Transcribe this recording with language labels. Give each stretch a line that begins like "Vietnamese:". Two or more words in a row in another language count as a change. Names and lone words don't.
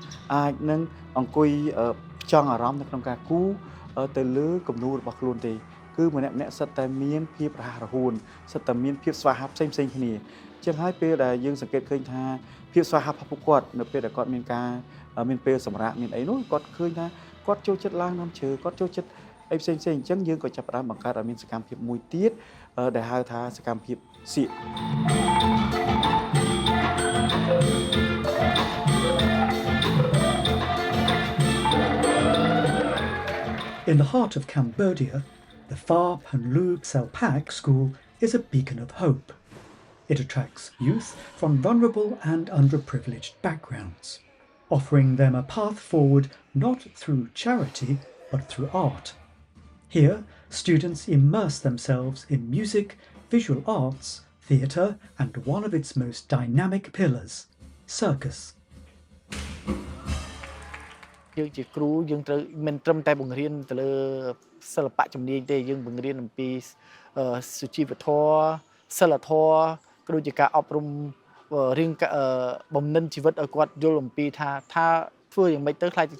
Khmer: អាចនឹងអង្គុយផ្ចង់អារម្មណ៍នៅក្នុងការគូរទៅលើគំនូររបស់ខ្លួនទេគឺម្នាក់សិតតែមានភាពរហ័សរហួនសិតតែមានភាពស្វាហាប់ផ្សេងគ្នាចឹងហើយពេលដែលយើងសង្កេតឃើញថាភាពស្វាហាប់របស់ពួកគាត់នៅពេលដែលគាត់មានការមានពេលសម្រាប់មានអីនោះគាត់ឃើញថាគាត់ចូលចិត្តឡើងនាំឈើគាត់ចូលចិត្តអីផ្សេងអញ្ចឹងយើងក៏ចាប់ផ្ដើមបង្កើតឲ្យមានសកម្មភាពមួយទៀតដែលហៅថាសកម្មភាពសៀក
English: In the heart of Cambodia, the Phar Phunlub Selpak School is a beacon of hope. It attracts youth from vulnerable and underprivileged backgrounds, offering them a path forward not through charity but through art. Here, students immerse themselves in music, visual arts, theatre and one of its most dynamic pillars, circus.
Khmer: យើងជាគ្រូយើងត្រូវមិនត្រឹមតែបង្រៀនទៅលើសិល្បៈជំនាញទេយើងបង្រៀនអំពីសុជីវធម៌សិលធម៌ក៏ដូចជាការអប់រំរៀងបំណិនជីវិតឲ្យគាត់យល់អំពីថាធ្វើយ៉ាងម៉េចទៅខ្លាចទៅ